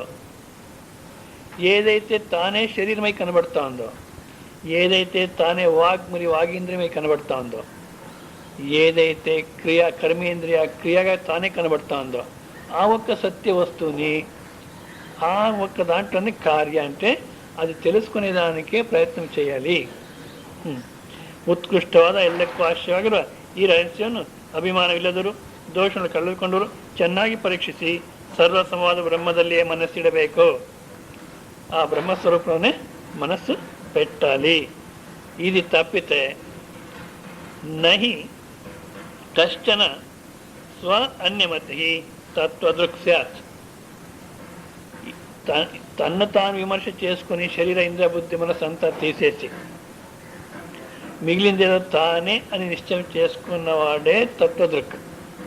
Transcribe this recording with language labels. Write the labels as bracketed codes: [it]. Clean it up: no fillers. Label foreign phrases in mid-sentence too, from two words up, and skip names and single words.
[te] ఏదైతే తానే శరీరమై కనబడతా ఉందో, ఏదైతే తానే మరి వాగేంద్రియమై కనబడతా ఉందో, ఏదైతే కర్మేంద్రియ క్రియగా తానే కనబడతా ఉందో ఆ ఒక్క సత్య వస్తువుని, ఆ ఒక్క దాంట్లోనే కార్య అంటే అది తెలుసుకునేదానికే ಪ್ರಯತ್ನ చేయాలి. [kn] ಉತ್ಕೃಷ್ಟವಾದ ಎಲ್ಲಕ್ಕೂ ಆಶ್ರಯವಾಗಿರುವ ಈ ರಹಸ್ಯವನ್ನು ಅಭಿಮಾನವಿಲ್ಲದರು ದೋಷವನ್ನು ಕಳೆದುಕೊಂಡರು ಚೆನ್ನಾಗಿ ಪರೀಕ್ಷಿಸಿ ಸರ್ವ ಸಂವಾದ ಬ್ರಹ್ಮದಲ್ಲಿಯೇ ಮನಸ್ಸಿಡಬೇಕು. ಆ ಬ್ರಹ್ಮಸ್ವರೂಪವನ್ನೇ ಮನಸ್ಸು పెట్టాలి. [te] ఇది తప్పితే [sa] నహి కష్టన స్వ అన్యమతి తత్వదృక్ స్యాత్. [te] తన్ను తాను విమర్శ చేసుకుని శరీర ఇంద్రియ బుద్ధి మనసు అంతా తీసేసి మిగిలిందేదో తానే అని నిశ్చయం చేసుకున్నవాడే తత్వదృక్.